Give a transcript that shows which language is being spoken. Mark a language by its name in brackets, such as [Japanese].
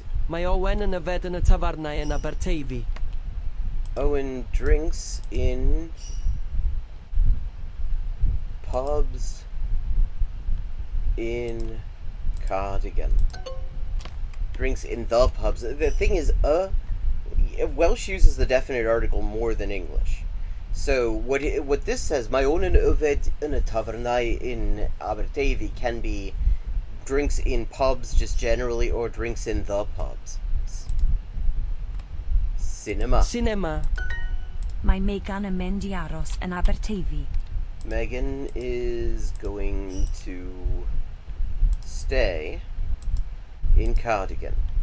[Welsh] Mae Owen yn yfed yn y tafarnau yn Aberteifi. [English] Owen drinks in pubs in Cardigan. drinks in the pubs. The thing is, Welsh uses the definite article more than English. So what this says, [Welsh] mae o'n yn yfed yn y tafernau [English] in Aberteifi, can be drinks in pubs just generally, or drinks in the pubs. Cinema. Cinema. [Welsh] Mae Megan yn mynd I aros yn Aberteifi. [English] Megan is going to stay in Cardigan.